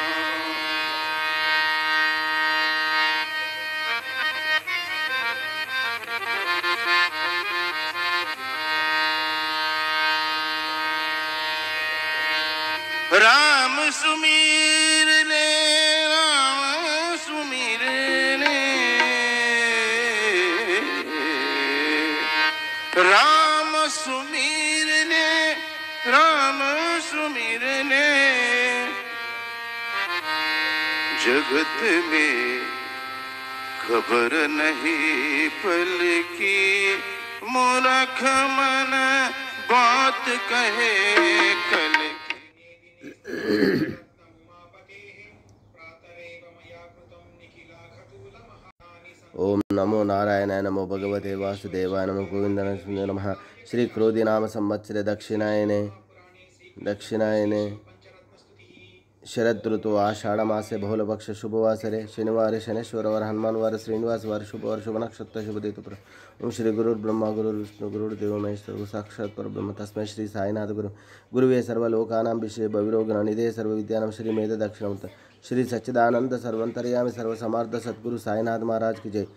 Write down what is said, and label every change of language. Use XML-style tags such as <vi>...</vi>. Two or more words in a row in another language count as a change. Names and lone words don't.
<hi>राम सुमीर ले राम सुमीर ले राम सुमीर ले राम सुमीर ले जगत में खबर नहीं पल की मूर्ख मन बात कहे कल</hi> <sa>ओम नमो नारायणाय नमो भगवते वासुदेवाय नमो गोविंदाय नमः। श्री क्रोधी नाम संवत्सरे दक्षिणायने शरद ऋतु आषाढ़ मासे बहुलपक्ष शुभवासरे शनिवार शनेश्वरवार हनुमानवार श्रीनिवासवार शुभवार शुभ नक्षत्र शुभ तिथि पर ओम श्री गुरुर्ब्रह्मा गुरुर्विष्णु गुरुर्देवो महेश्वर गुरु साक्षात् परब्रह्म तस्मै श्री साईनाथ गुरुवे सर्वलोकानां विषये भविरोगणनिधे सर्वविद्यानां श्री मेध दक्षिणामूर्त श्री सच्चिदानंद सर्वंतर्यामि सर्वसमर्थ सद्गुरु साईनाथ महाराज</sa> <hi>की जय।</hi>